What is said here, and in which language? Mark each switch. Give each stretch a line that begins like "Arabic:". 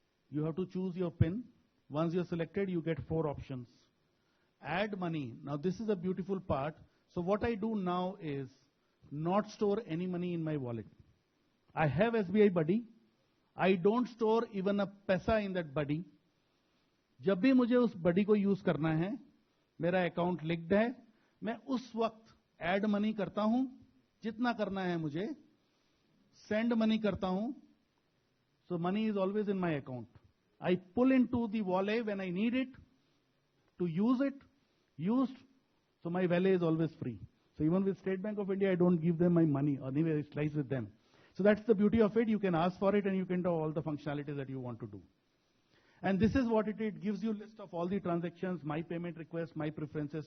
English: You have to choose your PIN. Once you're selected, you get 4 options. Add money. Now this is a beautiful part. So what I do now is not store any money in my wallet. I have SBI Buddy. I don't store even a paisa in that Buddy.
Hindi: जब भी मुझे उस Buddy को use करना है, मेरा account linked है, मैं उस वक्त ऐड मनी करता हूं, जितना करना है मुझे, सेंड मनी करता हूं.
English: So money is always in my account. I pull into the wallet when I need it to use it, used, so my wallet is always free. So even with State Bank of India, I don't give them my money. Anyway, it lies with them. So that's the beauty of it. You can ask for it and you can do all the functionalities that you want to do. And this is what it gives you a list of all the transactions, my payment request, my preferences.